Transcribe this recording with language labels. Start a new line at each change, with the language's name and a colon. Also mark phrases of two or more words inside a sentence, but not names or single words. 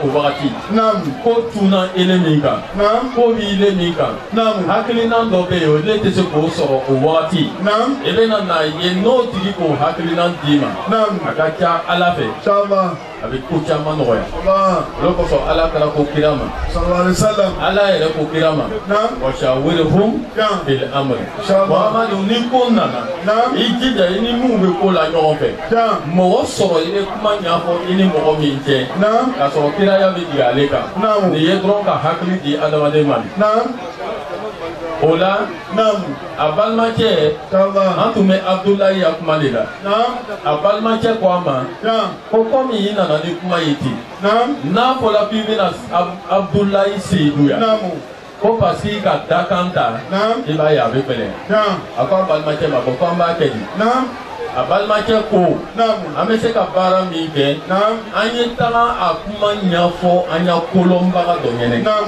Bambara: wagati ko tunna ele min kan ko b'i le min kan hakilina dɔ bɛ yen o le tɛ se k'o sɔrɔ o wagati i bɛna n'a ye n'o tigi k'o hakilina d'i ma a ka ca Ala fɛ a bɛ ko caman nɔgɔya o kosɔn Ala taara ko kira ma Ala yɛrɛ ko kira ma
Arabic: وشاورهم في الأمر
Bambara: Muhamadu ni ko nana i jija i ni mun bɛ ko la ɲɔgɔn fɛ mɔgɔ sɔrɔ i bɛ kuma ɲɛfɔ i ni mɔgɔ min cɛ k'a sɔrɔ kiraya bɛ jigin ale kan nin ye dɔrɔn ka hakili di adamaden ma o la a balimacɛ an tun bɛ Abdulayi ya kuma de la a balimacɛ ko a ma ko komi i nana ni kuma ye ten n'a fɔra k'i bɛna Abdulayi Seyidu yan ko
French: parce que
Bambara: i ka dakan ta i b'a ye a bɛ gɛlɛya a ko a balimacɛ ma ko an b'a kɛ di a balimakɛ ko an bɛ se ka baara min kɛ an ye taga a kuma ɲɛfɔ an ya kolonbaga dɔ ɲɛnɛ